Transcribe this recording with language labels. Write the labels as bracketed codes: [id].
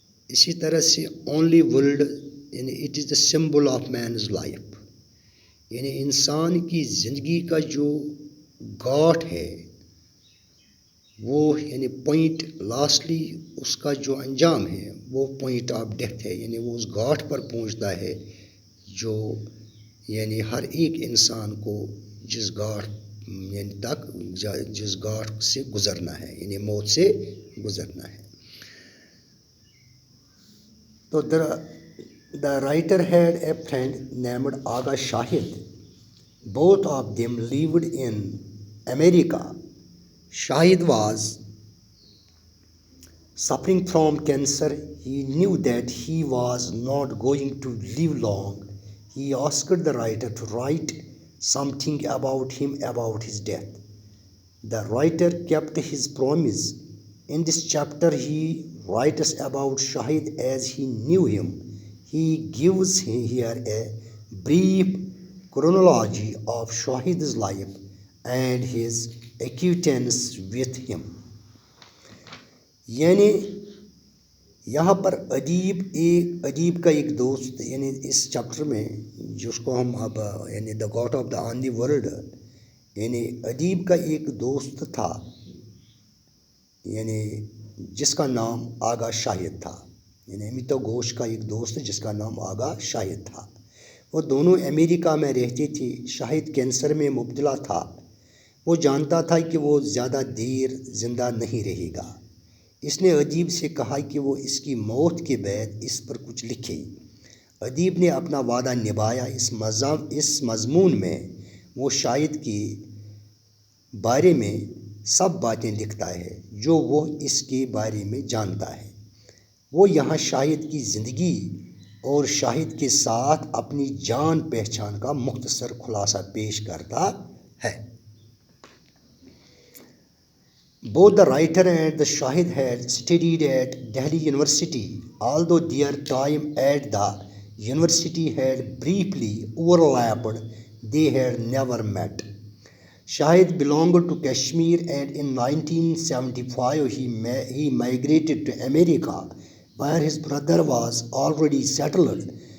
[ur] اسی طرح سے اونلی ورلڈ یعنی [en] it is the symbol of man's life, [ur] یعنی انسان کی زندگی کا جو گاٹ ہے وہ یعنی پوائنٹ لاسٹلی اس کا جو انجام ہے وہ پوائنٹ آف ڈیتھ ہے، یعنی وہ اس گاٹ پر پہنچتا ہے جو یعنی ہر ایک انسان کو جس گاٹ یعنی تک جس گاٹ سے گزرنا ہے یعنی موت سے گزرنا ہے. [en] تو the writer had a friend named Aga Shahid. Both of them lived in America. Shahid was suffering from cancer. He knew that he was not going to live long. He asked the writer to write something about him, about his death. The writer kept his promise. In this chapter, he writes about Shahid as he knew him. He gives here a brief chronology of Shahid's life and his acquaintance with him. [ur] یعنی یہاں پر ادیب کا ایک دوست یعنی اس chapter میں جس کو ہم اب یعنی [en] the God of the only world, [ur] یعنی ادیب کا ایک دوست تھا یعنی جس کا نام آغا شاہد تھا. یعنی امیتو گھوش کا ایک دوست جس کا نام آغا شاہد تھا. وہ دونوں امریکہ میں رہتے تھے. شاہد کینسر میں مبتلا تھا. وہ جانتا تھا کہ وہ زیادہ دیر زندہ نہیں رہے گا. اس نے ادیب سے کہا کہ وہ اس کی موت کے بعد اس پر کچھ لکھے. ادیب نے اپنا وعدہ نبھایا. اس مضمون میں وہ شاہد کے بارے میں سب باتیں لکھتا ہے جو وہ اس کے بارے میں جانتا ہے. وہ یہاں شاہد کی زندگی اور شاہد کے ساتھ اپنی جان پہچان کا مختصر خلاصہ پیش کرتا ہے. [en] Both the writer and the Shahid had studied at Delhi University. Although their time at the university had briefly overlapped, they had never met. Shahid belonged to Kashmir and in 1975 he migrated to America where his brother was already settled.